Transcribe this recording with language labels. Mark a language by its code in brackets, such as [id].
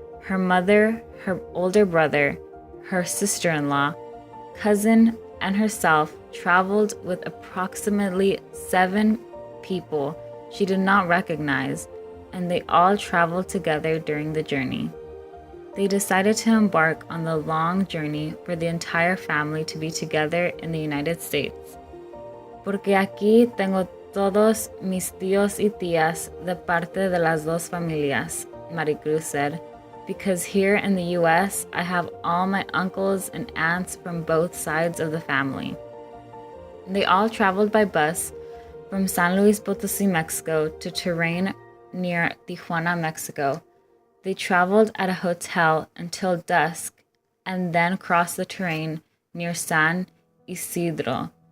[en] Her mother, her older brother, her sister-in-law, cousin, and herself traveled with approximately 7 people she did not recognize, and they all traveled together during the journey. They decided to embark on the long journey for the entire family to be together in the United States. [es] Porque aquí tengo todos mis tíos y tías de parte de las dos familias, [en] Maricruz said. Because here in the US, I have all my uncles and aunts from both sides of the family. They all traveled by bus from San Luis Potosí, Mexico to terrain near Tijuana, Mexico. They traveled at a hotel until dusk and then crossed the terrain near San Isidro.